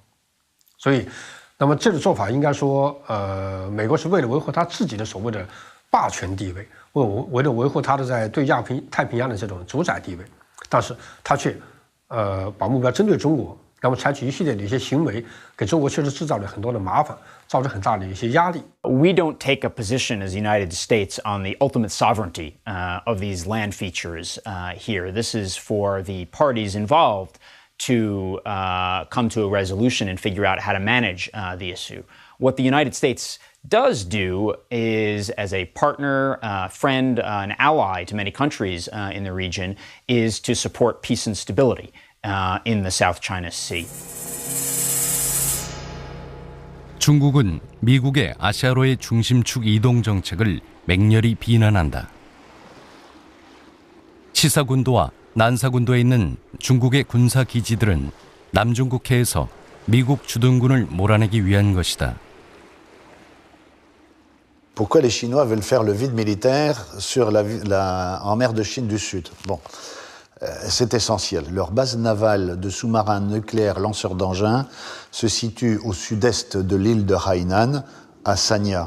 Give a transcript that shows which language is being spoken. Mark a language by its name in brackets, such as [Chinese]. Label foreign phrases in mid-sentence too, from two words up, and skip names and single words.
[Chinese] 所以，那么这个做法应该说，美国是为了维护它自己的所谓的霸权地位，为了维护它的在对太平洋的这种主宰地位，但是它却把目标针对中国，那么采取一系列的一些行为，给中国确实制造了很多的麻烦，造成很大的一些压力。 [English] We don't take a position as the United States on the ultimate sovereignty of these land features here. This is for the parties involved to come to a resolution and figure out how to manage the issue. What the United States does do is, as a partner, friend, an ally to many countries in the region, is to support peace and stability in the South China Sea. [Korean] 중국은 미국의 아시아로의 중심축 이동 정책을 맹렬히 비난한다. 치사군도와 난사군도에 있는 중국의 군사 기지들은 남중국해에서 미국 주둔군을 몰아내기 위한 것이다. [French] Pourquoi les Chinois veulent faire le vide militaire en mer de Chine du Sud? Bon, c'est essentiel. Leur base navale de sous-marins nucléaires lanceurs d'engins se situe au sud-est de l'île de Hainan, à Sanya.